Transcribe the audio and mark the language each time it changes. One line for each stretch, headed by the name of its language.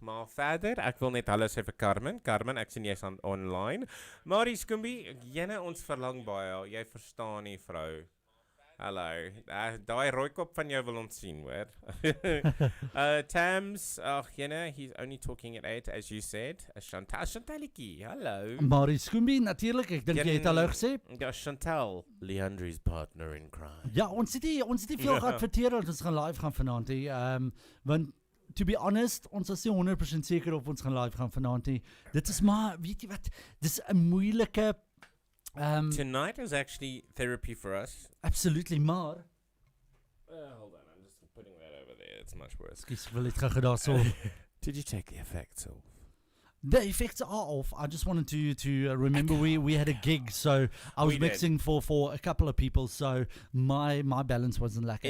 Afrikaans: Maar verder, ek wil net hallo sê vir Carmen. Carmen, ek sien jy's online. Marie Skoombi, jene ons verlang baie. Jy verstaan nie, vrou. Hallo. Daai rooi kop van jou wil ons sien, hoor.
English: Tams, he's only talking at 8, as you said.
Afrikaans: Chantalikie, hallo. Marie Skoombi, natuurlik, ek dink jy het hallo gesê. Ja, Chantal, Leandri's partner in crime. Ja, ons het nie veel geadverteer dat ons gaan live gaan vanaand hê. Want
English: to be honest,
Afrikaans: ons is nie 100% seker of ons gaan live gaan vanaand hê. Dit is maar, weet jy wat, dis 'n moeilike
English: tonight is actually therapy for us. Absolutely, maar Hold on, I'm just putting that over there. It's much worse.
Afrikaans: Ekskuus, wil net gou daarso.
English: Did you take the effects off? The effects are off. I just wanted to remember we had a gig, so I was mixing for a couple of people, so my balance wasn't lacking.